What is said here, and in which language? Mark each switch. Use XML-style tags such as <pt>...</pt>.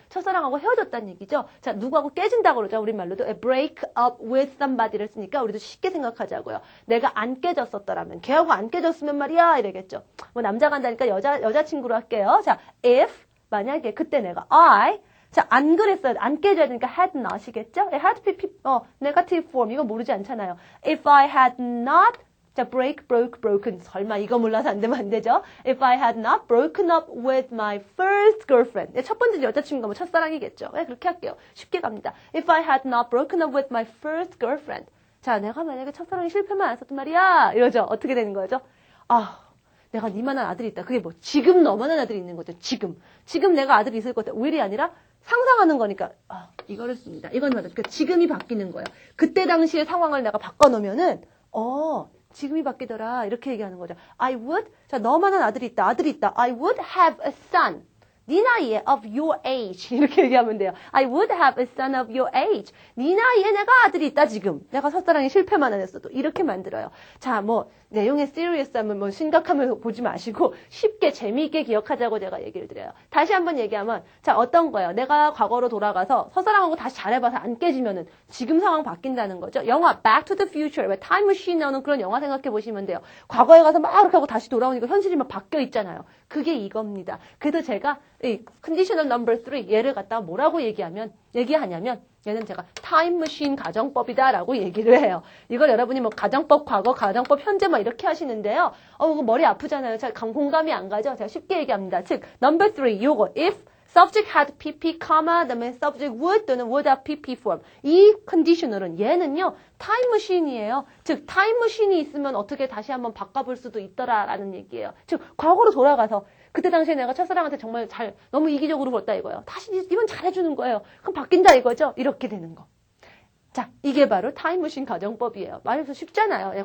<ko>첫사랑하고 헤어졌다는 얘기죠. 자, 누구하고 깨진다고 그러죠. 우리말로도</ko> <en>break up with somebody</en> <ko>를 쓰니까 우리도 쉽게 생각하자고요. 내가 안 깨졌었더라면 걔하고 안 깨졌으면 말이야 이래겠죠. 뭐 남자가 한다니까 여자친구로 할게요. 자, if 만약에 그때 내가 자, 안 그랬어요. 안 깨져야 되니까 had not이겠죠?</ko> <en>had pp negative form</en> <ko>이거 모르지 않잖아요.</ko> <en>If I had not</en> <ko>자,</ko> <en>break, broke, broken.</en> <ko>설마 이거 몰라서 안 되면 안 되죠?</ko> <en>If I had not broken up with my first girlfriend.</en> <ko>첫 번째 여자친구가 뭐 첫사랑이겠죠. 그렇게 할게요. 쉽게 갑니다.</ko> <en>If I had not broken up with my first girlfriend.</en> <ko>자, 내가 만약에 첫사랑이 실패만 안 했었단 말이야. 이러죠. 어떻게 되는 거죠? 내가 니만한 아들이 있다. 그게 뭐 지금 너만한 아들이 있는 거죠. 지금 내가 아들이 있을 거다. will이 아니라 상상하는 거니까 이거를 씁니다. 이건 맞아. 그러니까 지금이 바뀌는 거예요. 그때 당시의 상황을 내가 바꿔놓으면은 지금이 바뀌더라. 이렇게 얘기하는 거죠.</ko> <en>I would</en> <ko>자 너만한 아들이 있다.</ko> <en>I would have a son.</en> <ko>네 나이에</ko> <en>of your age</en> <ko>이렇게 얘기하면 돼요.</ko> <en>I would have a son of your age.</en> <ko>네 나이에 내가 아들이 있다 지금. 내가 첫사랑에 실패만 안 했어도 이렇게 만들어요. 자, 뭐 내용의 serious하면 뭐 심각하면 보지 마시고 쉽게 재미있게 기억하자고 제가 얘기를 드려요. 다시 한번 얘기하면 자 어떤 거예요? 내가 과거로 돌아가서 첫사랑하고 다시 잘해봐서 안 깨지면은 지금 상황 바뀐다는 거죠. 영화 Back to the Future 왜 타임 머신 나오는 그런 영화 생각해 보시면 돼요. 과거에 가서 막 이렇게 하고 다시 돌아오니까 현실이 막 바뀌어 있잖아요. 그게 이겁니다. 그래서 제가 이 conditional number 3 얘를 갖다가 뭐라고 얘기하냐면 얘는 제가 타임머신 가정법이다라고 얘기를 해요. 이걸 여러분이 뭐 가정법 과거, 가정법 현재 막 이렇게 하시는데요. 이거 머리 아프잖아요. 자, 공감이 안 가죠? 제가 쉽게 얘기합니다. 즉,</ko> <en>number 3</en> <ko>요거</ko> <en>if subject had pp,</en> <ko>그다음에</ko> <en>subject would</en> <ko>또는</ko> <en>would have pp form.</en> <ko>이 컨디셔널은 얘는요. 타임머신이에요. 즉, 타임머신이 있으면 어떻게 다시 한번 바꿔볼 수도 있더라라는 얘기예요. 즉, 과거로 돌아가서 그때 당시에 내가 첫사랑한테 정말 너무 이기적으로 굴었다 이거예요. 다시 이번 잘해주는 거예요. 그럼 바뀐다 이거죠? 이렇게 되는 거. 자, 이게 바로 타임머신 가정법이에요. 말해서 쉽잖아요.</ko>